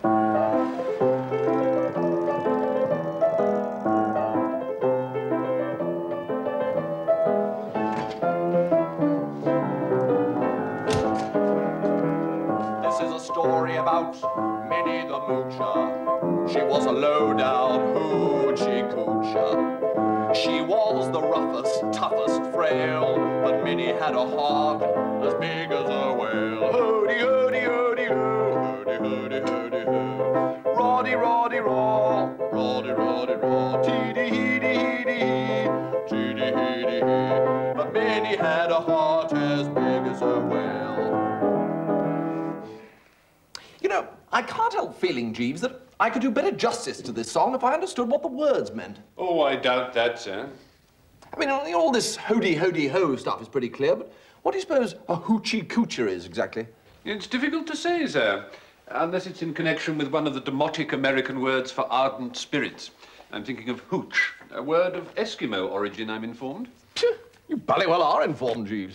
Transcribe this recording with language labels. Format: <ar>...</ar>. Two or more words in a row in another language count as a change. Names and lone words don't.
<en>Story about Minnie the Moocher. She was a low-down hoochie coocher. She was the roughest, toughest frail, but Minnie had a heart as big as a whale. Hody, hody, hody, hoo, hody, hody, hody, hoo. Roddy, roddy, raw, roddy, roddy, raw, teedy, heedy, heedy, hee, teedy, heedy, hee. But Minnie had a heart as big as a whale. You know, I can't help feeling, Jeeves, that I could do better justice to this song if I understood what the words meant. Oh, I doubt that, sir. I mean, all this hody, hody, ho stuff is pretty clear, but what do you suppose a hoochie coocher is, exactly? It's difficult to say, sir, unless it's in connection with one of the demotic American words for ardent spirits. I'm thinking of hooch, a word of Eskimo origin, I'm informed. You bally well are informed, Jeeves.</en>